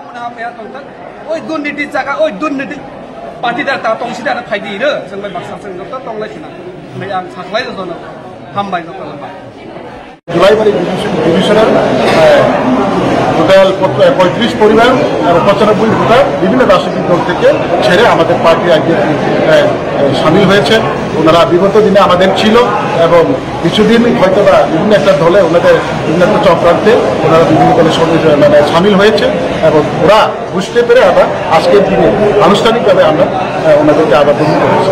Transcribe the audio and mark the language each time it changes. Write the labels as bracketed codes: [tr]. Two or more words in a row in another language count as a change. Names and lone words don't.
[trp] आमाया तंथा ओइ दुर्नीति जागा ओइ दुर्नीति पार्टीदार ता तंसिदार फायदिरो जों बे माखासे जों तंलायसिना नै आं साख्लाय जनो हामबाय जनो [bn] जुलाईबाड़ी [en] divisional total [bn] 35 পরিবার আর 95 ভোটার বিভিন্ন রাজনৈতিক দল থেকে ছেড়ে আমাদের পার্টি আইপিএফ সামিল হয়েছে। ওনারা বিগত দিনে আমাদের ছিল এবং কিছুদিন হয়তো বা বিভিন্ন একটা দলে ওনাদের বিভিন্ন একটা চক্রান্তে ওনারা বিভিন্ন দলের সঙ্গে মানে সামিল হয়েছে এবং ওরা বুঝতে পেরে আবার আজকের দিনে আনুষ্ঠানিকভাবে আমরা ওনাদেরকে আবার গ্রহণ করেছি।